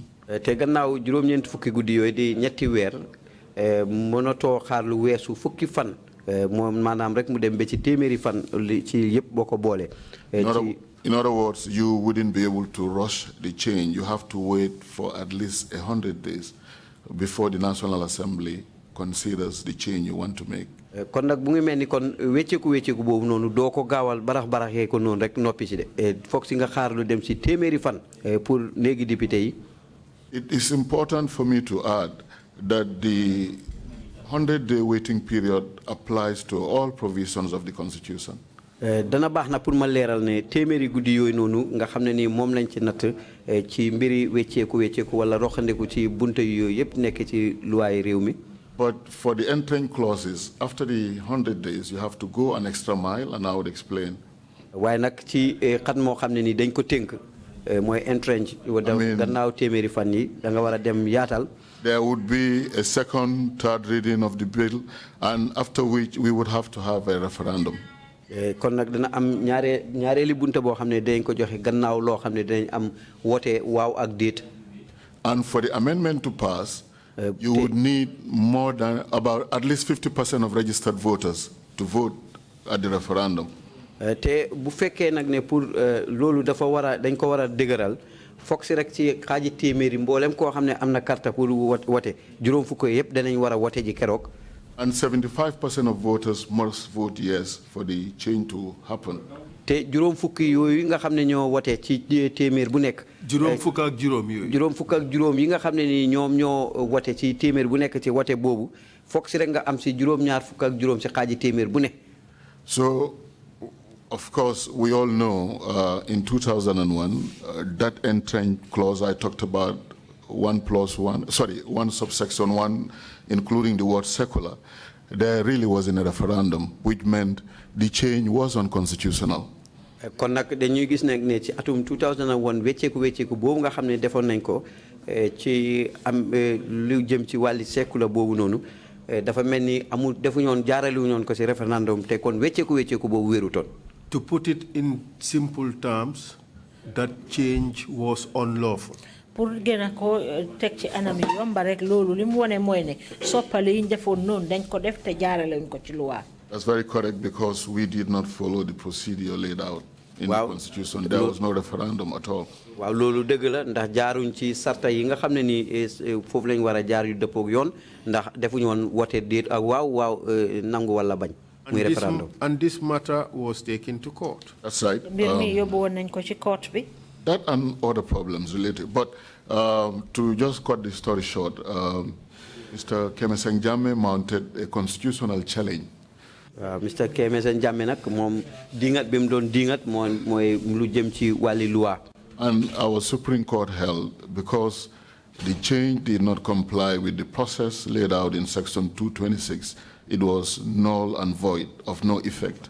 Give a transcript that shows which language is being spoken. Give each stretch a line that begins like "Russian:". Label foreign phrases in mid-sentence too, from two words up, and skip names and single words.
Wolof: te gannaaw juróom-ñeent fukki guddi yooyu di ñetti weer mënatoo xaar lu weesu fukki fan moom maanaam rek mu dem ba ci téeméeri fan ci yëpp boo ko boole.
English: In other words, you wouldn't be able to rush the change. You have to wait for at least 100 days before the National Assembly considers the change you want to make.
Wolof: kon nag bu ngi mel ni kon wecceeku boobu noonu doo ko gaawal baraxee ko noonu rek noppi si de foog si nga xaar lu dem si téeméeri fan pour léegi député yi.
English: It is important for me to add that the 100-day waiting period applies to all provisions of the Constitution.
Wolof: dana baax na pour ma leeral ne téeméeri guddi yooyu noonu nga xam ne ni moom lañ ci natt ci mbiri wecceeku wala roxandeku ci bunte yooyu yëpp nekk ci luwaay réew mi.
English: But for the entering clauses, after the 100 days, you have to go an extra mile, and I would explain.
Wolof: waaye nag ci xat moo xam ne ni dañ ko tënk mooy entrench gannaaw téeméeri fan yi da nga war a dem yaatal.
English: There would be a second, third reading of the bill, and after which we would have to have a referendum.
Wolof: kon nag dana am ñaareeli bunte boo xam ne dañ ko joxe gannaaw loo xam ne dañ am woote waaw ak déet.
English: And for the amendment to pass, you would need more than about at least 50% of registered voters to vote at the referendum.
Wolof: te bu fekkee nag ne pour loolu dafa dañ ko war a dëgëral foog si rek ci xaaji téeméeri mboolem koo xam ne am na carte pour wote juróom fukk yëpp danañ war a wote ji keroog.
English: And 75% of voters must vote yes for the change to happen.
Wolof: te juróom fukki yooyu nga xam ne ñoo wote ci téeméer bu nekk. juróom fukk ak juróom yooyu. juróom fukk ak juróom yi nga xam ne ni ñoom ñoo wote ci téeméer bu nekk ci wote boobu foog si rek nga am si juróom-ñaar fukk ak juróom si xaaji téeméer bu ne.
English: So, of course, we all know in 2001 that entering clause I talked about, one subsection 1, including the word secular, there really wasn't a referendum, which meant the change was unconstitutional.
Wolof: kon nag dañuy gis nag ne ci atum 2001 wecceeku boobu nga xam ne defoon nañ ko ci am lu jëm ci wàlli secular boobu noonu dafa mel ni amul defuñoon jaarale ko ci référendum te kon wecceeku boobu wérutoon.
English: To put it in simple terms, that change was unlawful.
Wolof: pour gën a ko teg ci anam yi yomba rek loolu li mu wone mooy ne soppali yi ñu defoon noonu dañ ko def te jaarale ko ci loi.
English: That's very correct because we did not follow the procedure laid out in the Constitution. There was no referendum at all.
Wolof: waaw loolu dëgg la ndax jaaruñ ci sarta yi nga xam ne ni foofu lañ war a jaar yu dëppoog yoon ndax defuñu woon wote déet ak waaw nangu wala bañ. muy referendum.
English: And this matter was taken to court. That's right.
Wolof: mbir mi yóbbu woon nañ ko ci court bi.
English: That and other problems related. But to just cut the story short, Mr. Kemeseng Jammeh mounted a constitutional challenge. Mr.
Wolof: Kemeseng Jammeh nag moom dingat bi mu doon dingat mooy lu jëm ci wàlli loi.
English: And our Supreme Court held because the change did not comply with the process laid out in Section 226, it was null and void, of no effect.